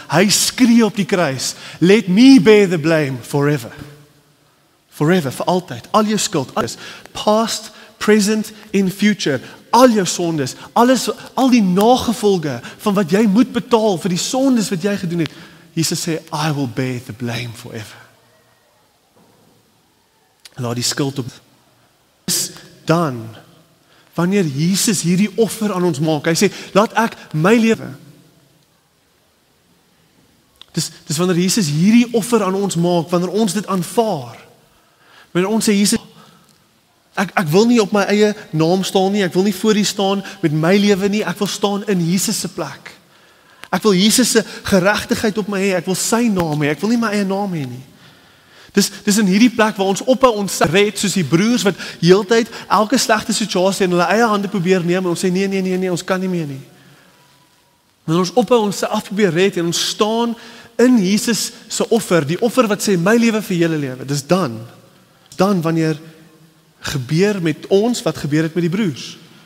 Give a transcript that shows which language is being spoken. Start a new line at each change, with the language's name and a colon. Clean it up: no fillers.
Afrikaans: Hy skree op die kruis,
English: let me bear the blame forever. Forever,
Afrikaans: vir altyd. Al jou skuld, alles.
English: Past, present, in future.
Afrikaans: Al jou sondes, alles, al die nagevolge van wat jy moet betaal vir die sondes wat jy gedoen het. Jesus sê,
English: I will bear the blame forever.
Afrikaans: Laat die skuld op. Dan, wanneer Jesus hierdie offer aan ons maak, hy sê, laat ek my lewe. Dis wanneer Jesus hierdie offer aan ons maak, wanneer ons dit aanvaar. Wanneer ons sê, Jesus, ek wil nie op my eie naam staan nie, ek wil nie voor U staan met my lewe nie, ek wil staan in Jesus se plek. Ek wil Jesus se geregtigheid op my hê, ek wil sy naam hê, ek wil nie my eie naam hê nie. Dis in hierdie plek waar ons ophou ons red, soos die broers wat heeltyd elke slegte situasie in hulle eie hande probeer neem, en ons sê nee, ons kan nie meer nie. Wanneer ons ophou ons self probeer red, en ons staan in Jesus se offer, die offer wat sê, my lewe vir julle lewe, dis dan wanneer gebeur met ons, wat gebeur het met die broers.